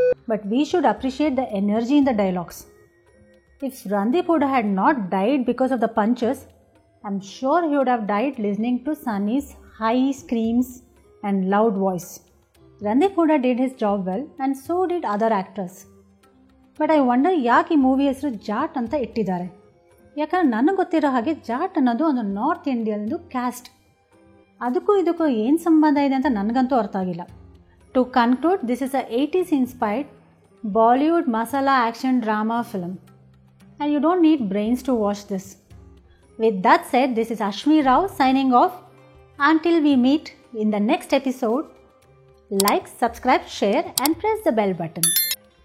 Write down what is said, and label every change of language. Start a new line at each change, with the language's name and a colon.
English: But we should appreciate the energy in the dialogues. If Randeep had not died because of the punches, I'm sure he would have died listening to Sunny's high screams and loud voice. Randeep Hooda did his job well, and so did other actors. But I wonder
Kannada: ಯಾಕೆ ಈ movie ಹೆಸರು ಜಾಟ್ ಅಂತ ಇಟ್ಟಿದ್ದಾರೆ. ಯಾಕಂದ್ರೆ ನನಗೆ ಗೊತ್ತಿರೋ ಹಾಗೆ ಜಾಟ್ ಅನ್ನೋದು ಒಂದು ನಾರ್ತ್ ಇಂಡಿಯನ್ದು ಕ್ಯಾಸ್ಟ್. ಅದಕ್ಕೂ ಇದಕ್ಕೂ ಏನು ಸಂಬಂಧ ಇದೆ ಅಂತ ನನಗಂತೂ ಅರ್ಥ ಆಗಿಲ್ಲ.
English: To conclude, this is a 80s inspired Bollywood masala action drama film. And you don't need brains to watch this. With that said, this is Ashmi Rao signing off. Until we meet in the next episode, like, subscribe, share and press the bell button.